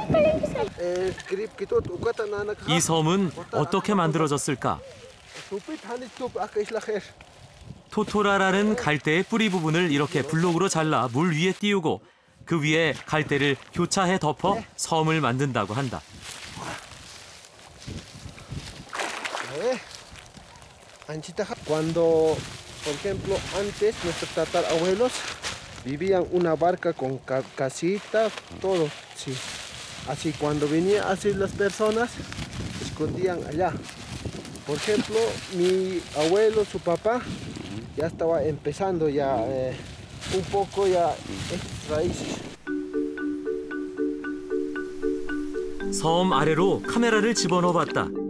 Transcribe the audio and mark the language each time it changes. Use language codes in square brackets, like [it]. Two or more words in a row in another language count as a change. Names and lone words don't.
[ko] 이 섬은 어떻게 만들어졌을까? 토토라라는 갈대의 뿌리 부분을 이렇게 블록으로 잘라 물 위에 띄우고 그 위에 갈대를 교차해 덮어 섬을 만든다고 한다. [es] Cuando, por ejemplo, antes nuestros tatarabuelos vivían una barca con casita, todo, sí. Así cuando venían así las personas, se escondían allá. Por ejemplo, mi abuelo, su papá, ya estaba empezando ya un poco ya estas raíces. [ko] 섬 아래로 카메라를 집어넣어봤다.